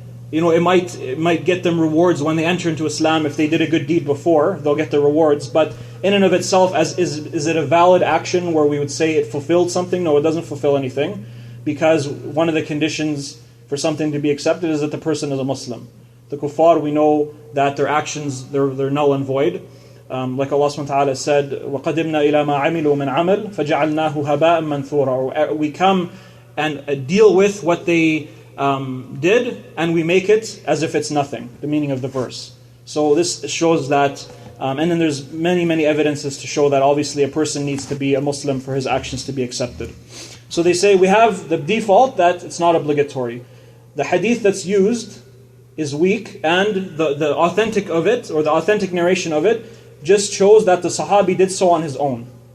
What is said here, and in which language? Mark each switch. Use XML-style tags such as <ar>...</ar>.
<en>It might get them rewards when they enter into Islam. If they did a good deed before, they'll get the rewards. But in and of itself, is it a valid action where we would say it fulfilled something? No, it doesn't fulfill anything, because one of the conditions for something to be accepted is that the person is a Muslim. The kuffar, we know that their actions, they're null and void. Like Allah subhanahu wa ta'ala said,</en> <ar>وَقَدِمْنَا إِلَى مَا عَمِلُوا مِنْ عَمَلٍ فَجَعَلْنَاهُ هَبَاءً مَنْثُورًا.</ar> <en>We come and deal with what they did, and we make it as if it's nothing, the meaning of the verse. So this shows that, and then there's many evidences to show that obviously a person needs to be a Muslim for his actions to be accepted. So they say we have the default that it's not obligatory. The hadith that's used is weak, and the authentic of it, or the authentic narration of it, just shows that the Sahabi did so on his own.</en>